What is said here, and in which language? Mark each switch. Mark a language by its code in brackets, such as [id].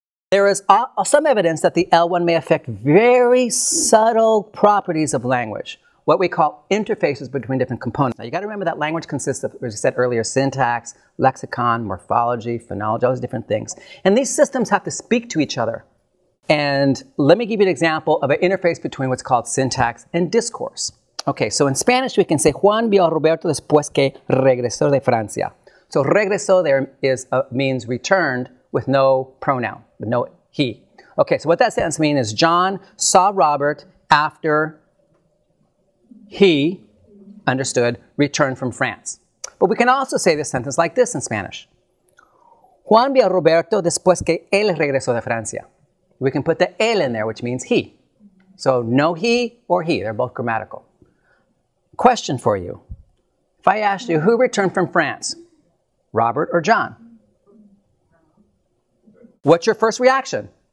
[en] There is some evidence that the L1 may affect very subtle properties of language, what we call interfaces between different components. Now, you got to remember that language consists of, as I said earlier, syntax, lexicon, morphology, phonology, all those different things. And these systems have to speak to each other. And let me give you an example of an interface between what's called syntax and discourse. Okay, so in Spanish we can say, [es] Juan vio a Roberto después que regresó de Francia. [en] So regresó there means returned with no pronoun, with no he. Okay, so what that sentence means is John saw Robert after he, understood, returned from France. But we can also say this sentence like this in Spanish. [es] Juan vio a Roberto después que él regresó de Francia. [en] We can put the él in there, which means he. So no he or he, they're both grammatical. Question for you. If I asked you, who returned from France? Robert or John? What's your first reaction?